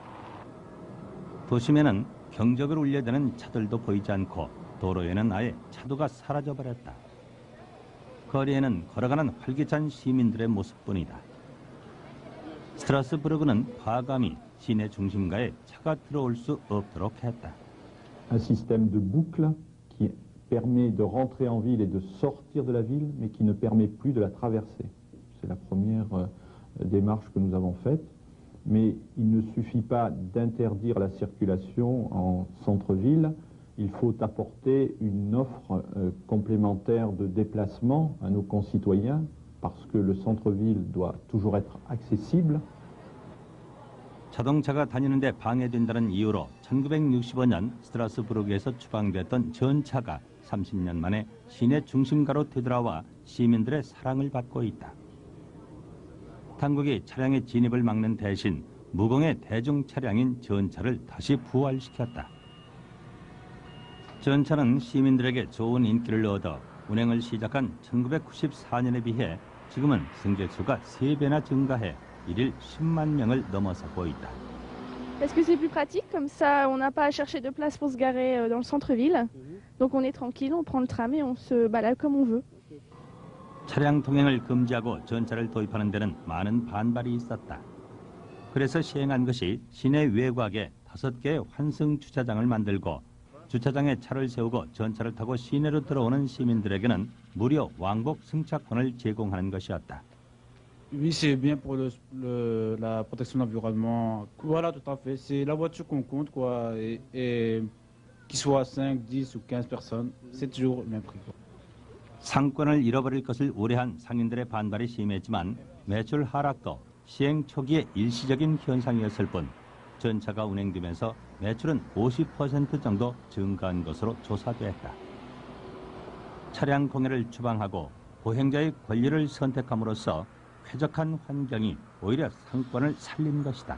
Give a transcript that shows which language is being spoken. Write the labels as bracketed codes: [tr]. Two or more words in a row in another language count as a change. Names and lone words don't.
[ko] 도심에는 경적을 울려대는 차들도 보이지 않고 도로에는 아예 차도가 사라져버렸다. 거리에는 걸어가는 활기찬 시민들의 모습뿐이다. 스트라스부르크는 과감히 시내 중심가에 차가 들어올 수 없도록 했다. [fr] Un système de boucle qui permet de rentrer en ville et de sortir de la ville, mais qui ne permet plus de la traverser. C'est la première démarche que nous avons faite. Mais il ne suffit pas d'interdire la circulation en centre-ville. Il faut apporter une offre complémentaire de déplacement à nos concitoyens parce que le centre-ville doit toujours être accessible. [ko] 자동차가 다니는데 방해된다는 이유로 1965년 스트라스부르크에서 추방됐던 전차가 30년 만에 시내 중심가로 되돌아와 시민들의 사랑을 받고 있다. 당국이 차량의 진입을 막는 대신 무공해 대중 차량인 전차를 다시 부활시켰다. 전차는 시민들에게 좋은 인기를 얻어 운행을 시작한 1994년에 비해 지금은 승객 수가 3배나 증가해 일일 10만 명을 넘어서고 있다. [fr] Parce que c'est plus pratique, comme ça on n'a pas à chercher de place pour se garer dans le centre-ville. Donc on est tranquille, on prend le tram et on se balade comme on veut. [ko] 차량 통행을 금지하고 전차를 도입하는 데는 많은 반발이 있었다. 그래서 시행한 것이 시내 외곽에 5개의 환승 주차장을 만들고 주차장에 차를 세우고 전차를 타고 시내로 들어오는 시민들에게는 무료 왕복 승차권을 제공하는 것이었다. [fr] Oui, c'est bien pour la protection de l'environnement. Voilà, tout à fait. C'est la voiture qu'on compte, quoi. Et qu'il soit 5, 10 ou 15 personnes, c'est toujours le même prix. [ko] 상권을 잃어버릴 것을 우려한 상인들의 반발이 심했지만 매출 하락도 시행 초기의 일시적인 현상이었을 뿐 전차가 운행되면서 매출은 50% 정도 증가한 것으로 조사됐다. 차량 공해를 추방하고 보행자의 권리를 선택함으로써 쾌적한 환경이 오히려 상권을 살린 것이다.